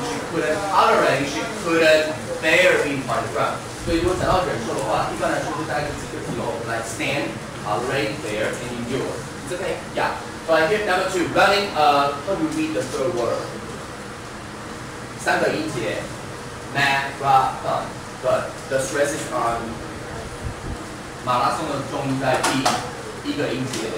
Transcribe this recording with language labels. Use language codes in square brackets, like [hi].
[en] She couldn't tolerate. She couldn't bear being parted from. [zh] 所以如果讲到忍受的话，一般来说就大概几个字哦，来 [en] stand, tolerate, bear, and endure. It's okay. Yeah. So I hear number 2, running. How do you read the third word? [zh] 3个音节 marathon. [en] But the stress is on [zh] 马拉松的重音在第一个音节。